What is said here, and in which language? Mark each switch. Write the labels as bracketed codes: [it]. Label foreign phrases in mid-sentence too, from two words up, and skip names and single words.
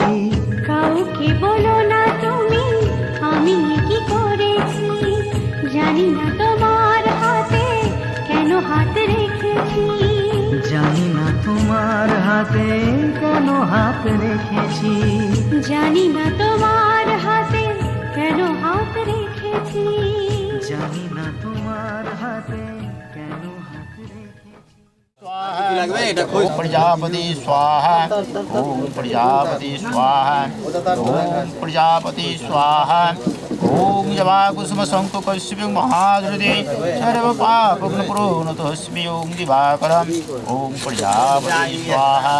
[bn] কাউকে বলো না তুমি আমি কি করেছি, জানি না তোমার হাতে কেন হাত রেখেছি। জানি না তোমার হাতে কেন হাত রেখেছি। জানি না তোমার হাতে কেন হাত রেখেছি। জানি না তোমার হাতে কেন হাত রেখেছি। [sa] ओम प्रजापति स्वाहा, ओम प्रजापति स्वाहा, ओम प्रजापति स्वाहा। ओम जवा कुसुम शंकु कश्यप महाधृति सर्व पाप प्रणतोऽस्मि। ओम दिवाकरम, ओम प्रजापति स्वाहा।